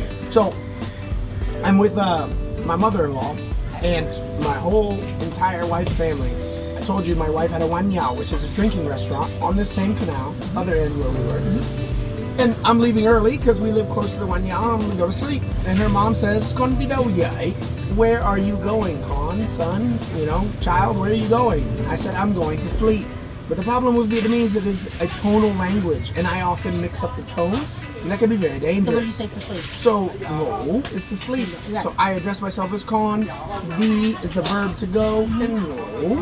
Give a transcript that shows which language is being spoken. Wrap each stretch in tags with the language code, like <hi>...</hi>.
<en>So, I'm with my mother-in-law and my whole entire wife's family. I told you my wife had a Wan Yao, which is a drinking restaurant on this same canal, other end where we were. And I'm leaving early because we live close to the Wan Yao. I'm going to go to sleep. And her mom says,</en> <vi>Con đi đâu vậy?</vi> <en>Where are you going, Con, son? You know, child, where are you going? I said, I'm going to sleep. But the problem with Vietnamese, it is a tonal language, and I often mix up the tones, and that can be very dangerous. So what do you say for sleep? So, no is to sleep. Right. So I address myself as con, đi is the verb to go, and no.</en>